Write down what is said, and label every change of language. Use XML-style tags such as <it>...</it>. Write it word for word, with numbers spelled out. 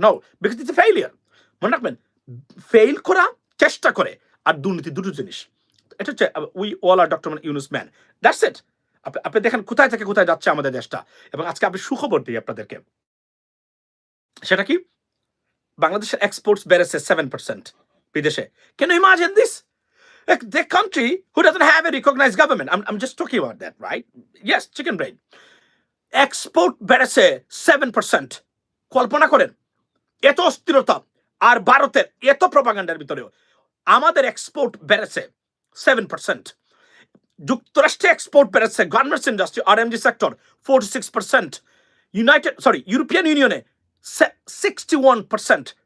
<en>No, because it's failure.</en> <bn>মনে রাখবেন, fail করা, চেষ্টা করে আর দুর্নীতি দুটো জিনিস। এটা হচ্ছে</bn> <en>We all are doctor Yunus man, that's it.</en> <bn>আপনি আপনি দেখেন কোথায় থেকে কোথায় যাচ্ছে আমাদের দেশটা। এবং আজকে আপনি সুখবর দিই আপনাদেরকে, সেটা কি, বাংলাদেশের এক্সপোর্টস বেড়েছে সেভেন পার্সেন্ট বিদেশে।</bn> <en>Can imagine this, the country who doesn't have a recognized government. I'm, I'm just talking about that, right? Yes, chicken brain.</en> <bn>Export বেড়েছে সেভেন পার্সেন্ট, কল্পনা করেন। এত অস্থিরতা, আর ভারতের এত প্রপাগান্ডার ভিতরেও আমাদের এক্সপোর্ট বেড়েছে সেভেন পার্সেন্ট। যুক্তরাষ্ট্রে এক্সপোর্ট বেড়েছে, garments industry RMG sector</bn> <en>forty six percent,</en> <bn>United sorry European ইউনিয়নে</bn> <en>Sixty one percent.</en>